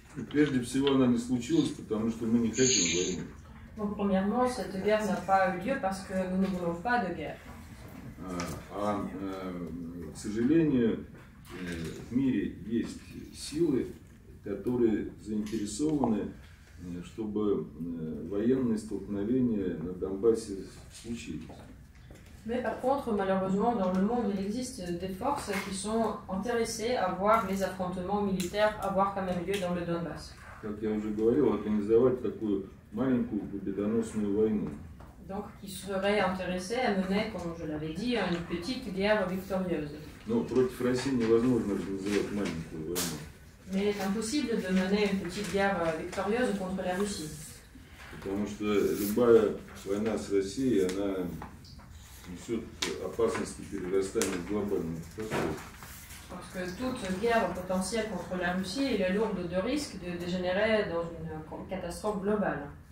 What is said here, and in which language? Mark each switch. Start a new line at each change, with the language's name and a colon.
Russian: Прежде всего, она не случилась, потому что мы не хотим войны.
French: Donc, premièrement, cette guerre n'a pas eu lieu parce que nous ne voulons pas de guerre.
Russian: К сожалению, в мире есть силы, которые заинтересованы, чтобы военные столкновения на Донбассе случились.
French: Mais par contre, malheureusement, dans le monde, il existe des forces qui sont intéressées à voir les affrontements militaires avoir quand même lieu dans le Donbass.
Russian: Как я уже говорил, организовать такую маленькую победоносную войну.
French: Donc, qui seraient intéressés à mener, comme je l'avais dit, une petite guerre victorieuse.
Russian: Но против России невозможно организовать маленькую войну.
French: Mais il est impossible de mener une petite guerre victorieuse contre la Russie.
Russian: Потому что любая война с Россией, она несет опасности перерастания в глобальную катастрофу.
French: Parce que toute guerre potentielle contre la Russie elle est lourde de risques de dégénérer dans une catastrophe globale.